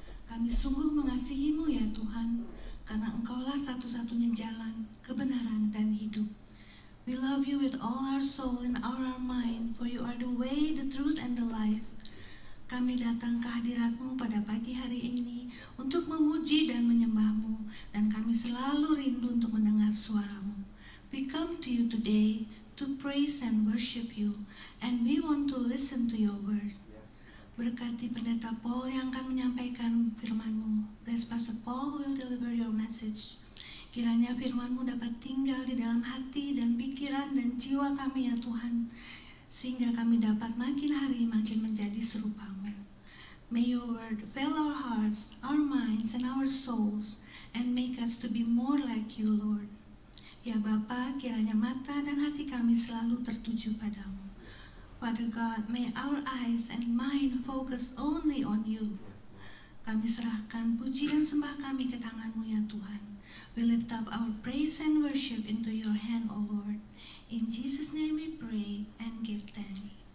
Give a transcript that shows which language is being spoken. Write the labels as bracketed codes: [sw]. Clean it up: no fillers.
[id] Kami sungguh mengasihi-Mu ya Tuhan, karena Engkaulah satu-satunya jalan, kebenaran, dan hidup. [en] We love You with all our soul and all our mind, for You are the way, the truth, and the life. [id] Kami datang ke hadirat-Mu pada pagi hari ini untuk memuji dan menyembah-Mu, dan kami selalu rindu untuk mendengar suara-Mu. [en] We come to You today to praise and worship You, and we want to listen to Your word. [id] Berkati Pendeta Paul yang akan menyampaikan firman-Mu. [en] Bless Pastor Paul who will deliver Your message. [id] Kiranya firman-Mu dapat tinggal di dalam hati dan pikiran dan jiwa kami ya Tuhan, sehingga kami dapat makin hari makin menjadi serupa-Mu. [en] May Your word fill our hearts, our minds, and our souls, and make us to be more like You, Lord. [id] Ya Bapa, kiranya mata dan hati kami selalu tertuju padamu. [en] Father God, may our eyes and mind focus only on You. [id] Kami serahkan puji dan sembah kami ke tangan-Mu ya Tuhan. [en] We lift up our praise and worship into Your hand, O Lord. In Jesus' name we pray and give thanks.